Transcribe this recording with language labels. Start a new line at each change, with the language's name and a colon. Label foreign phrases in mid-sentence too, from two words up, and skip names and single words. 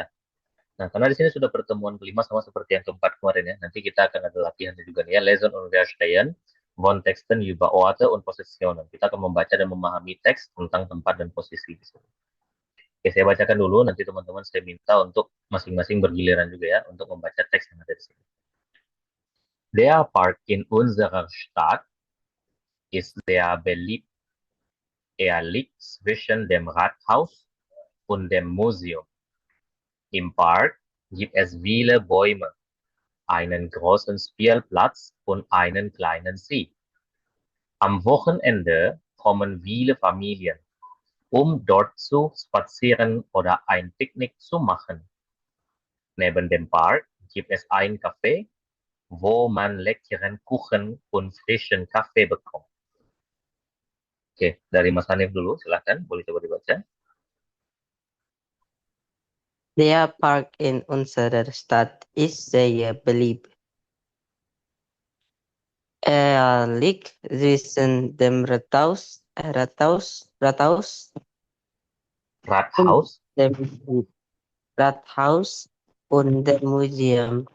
Indonesian: Nah, karena di sini sudah pertemuan kelima sama seperti yang keempat kemarin ya. Nanti kita akan ada latihannya juga nih ya.
English: Lesson on
German: Verstehen von Texten über Orte und Positionen.
Indonesian: Kita akan membaca dan memahami teks tentang tempat dan posisi di sini. Oke, saya bacakan dulu. Nanti teman-teman saya minta untuk masing-masing bergiliran juga ya untuk membaca teks yang ada di sini.
German: Der Park in unserer Stadt ist sehr beliebt. Er liegt zwischen dem Rathaus und dem Museum. Im Park gibt es viele Bäume, einen großen Spielplatz und einen kleinen See. Am Wochenende kommen viele Familien, um dort zu spazieren oder ein Picknick zu machen. Neben dem Park gibt es ein Café, wo man leckeren Kuchen und frischen Kaffee bekommt.
Indonesian: Oke, dari Mas Hanif dulu, silahkan, boleh coba dibaca.
German: Der Park in unserer Stadt ist sehr beliebt. Er liegt zwischen dem Rathaus, dem Rathaus und dem Museum.